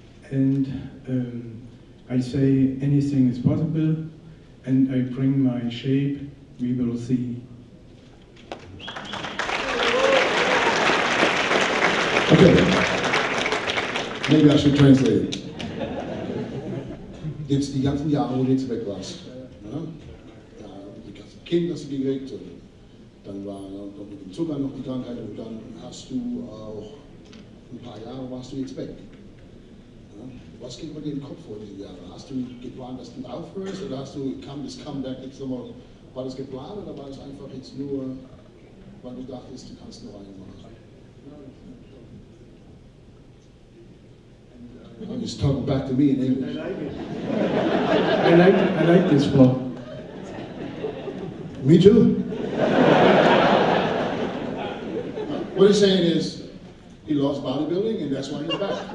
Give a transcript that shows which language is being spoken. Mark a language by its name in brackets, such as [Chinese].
[English] And I say anything is possible, and I bring my shape. We will see. Okay. Maybe I should translate it. [German] Jetzt die ganzen Jahre, wo du jetzt weg warst. Ja? Die ganzen Kinder hast du gekriegt, und dann war noch mit dem Zucker noch die Krankheit, und dann hast du auch ein paar Jahre warst du jetzt weg. Ja? Was geht bei dir in den Kopf vor diese Jahre? Hast du geplant, dass du aufhörst, oder kam das Comeback jetzt nochmal, war das geplant, oder war das einfach jetzt nur, weil du dachtest, du kannst noch einen machen? [English] I'm just talking back to me in English. I like it. I like this flow. Me too. What he's saying is, he lost bodybuilding, and that's why he's back.